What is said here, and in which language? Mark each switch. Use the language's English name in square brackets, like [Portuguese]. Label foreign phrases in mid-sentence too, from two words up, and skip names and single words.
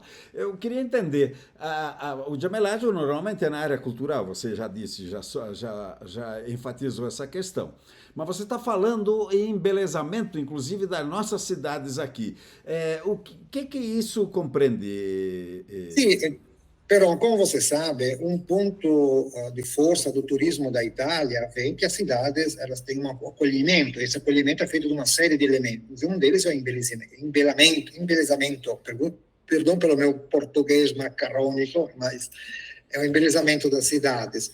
[Portuguese] Eu queria entender, o gemelagem normalmente é na área cultural, você já disse, já enfatizou essa questão. Mas você está falando em embelezamento, inclusive, das nossas cidades aqui. O que isso compreende? [Italian] Sì, però come [Portuguese] você sabe, um ponto de força do turismo da Itália vem que as cidades elas têm um acolhimento. Esse acolhimento é feito de uma série de elementos. E um deles é o embelezamento. Perdão pelo meu português macarrônico, mas é o embelezamento das cidades.